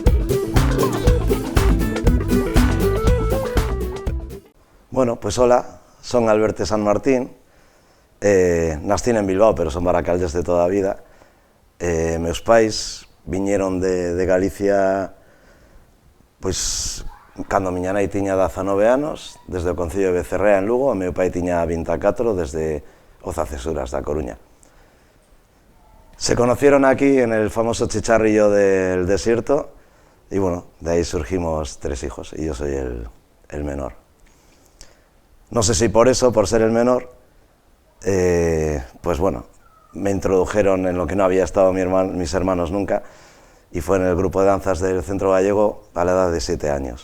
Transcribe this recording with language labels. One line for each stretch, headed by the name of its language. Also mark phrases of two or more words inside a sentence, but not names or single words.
Spanish: Bueno, pues hola
Galician: son Alberte San Martín, nastín en Bilbao, pero son baracaldes de toda a vida. Meus pais viñeron de Galicia, pois, cando miña nai tiña 19 anos, desde o Concello de Becerrea en Lugo, e meu pai tiña 24 desde Oza Cesuras da Coruña.
Spanish: Se conocieron aquí en el famoso chicharrillo del desierto y bueno, de ahí surgimos 3 hijos y yo soy el menor. No sé si por eso, por ser el menor, pues bueno, me introdujeron en lo que no había estado mis hermanos nunca y fue en el grupo de danzas del Centro Gallego a la edad de 7 años.